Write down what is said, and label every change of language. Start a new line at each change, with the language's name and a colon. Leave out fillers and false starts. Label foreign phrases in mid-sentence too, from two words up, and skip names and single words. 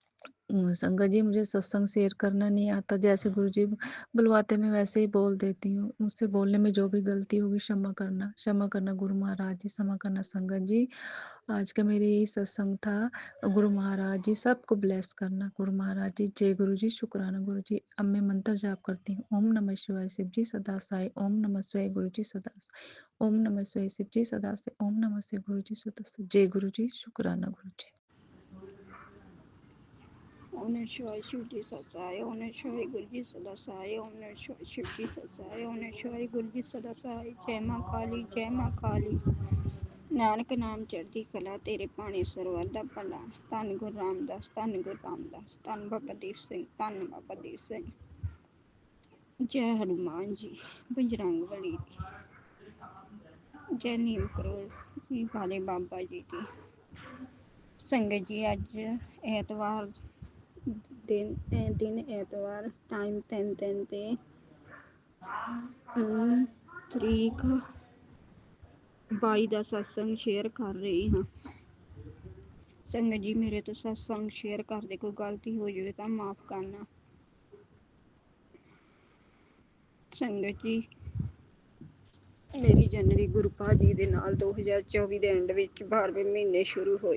Hindi: शुक्राना संगत जी, मुझे सत्संग शेयर करना नहीं आता। जैसे गुरुजी बुलवाते मैं वैसे ही बोल देती हूँ। मुझसे बोलने में जो भी गलती होगी क्षमा करना गुरु महाराज जी, क्षमा करना संगत जी। आज का मेरे यही सत्संग था। गुरु महाराज जी सबको ब्लेस करना। गुरु महाराज जी, जय गुरु जी, शुक्राना गुरु जी। अब मैं मंत्र जाप करती हूँ। ओम नमः शिवाय शिव जी सदा साई, ओम नमः शिवाय गुरु जी सदा साई, ओम नमः शिवाय शिव जी सदा साई, ओम नमः शिवाय गुरु जी सदा साई। जय गुरु जी, शुक्राना गुरु जी। ओम नमः शिवाय शिव जी सत्साय, ओम नमः शिवाय गुरु जी सदा सहाय, ओम नमः शिवाय शिव जी सत्साय, ओम नमः शिवाय गुरु जी सदा सहाय। जय माँ काली, जय माँ काली।
Punjabi: ਨਾਨਕ ਨਾਮ ਚੜ੍ਹਤੀ ਕਲਾ, ਤੇਰੇ ਪਾਨੀ ਸਰਵਰ ਦਾ ਭਲਾ।
Hindi: धन गुरु रामदास, धन गुरु रामदास, धन बाबा दीप सिंह, धन बाबा दीप सिंह। जय हनुमान जी, बजरंग बली जी, जय नीम करोड़ वाले बाबा जी की।
Punjabi: ਸੰਗਤ ਜੀ, ਅੱਜ ਐਤਵਾਰ ਦਿਨ ਐਤਵਾਰ, ਟਾਈਮ 3 ਤੇ ਤਰੀਕ 22 ਦਾ ਸਤਸੰਗ ਸ਼ੇਅਰ ਕਰ ਰਹੀ ਹਾਂ। ਸੰਗਤ ਜੀ, ਮੇਰੇ ਤੋਂ ਸਤਸੰਗ ਸ਼ੇਅਰ ਕਰਦੇ ਕੋਈ ਗਲਤੀ ਹੋ ਜਾਵੇ ਤਾਂ ਮਾਫ ਕਰਨਾ। ਸੰਗਤ ਜੀ, ਮੇਰੀ ਜਨਰੀ ਗੁਰਪਾ ਜੀ ਦੇ ਨਾਲ 2024 ਦੇ ਐਂਡ ਵਿੱਚ 12ਵੇਂ ਮਹੀਨੇ ਸ਼ੁਰੂ ਹੋਏ।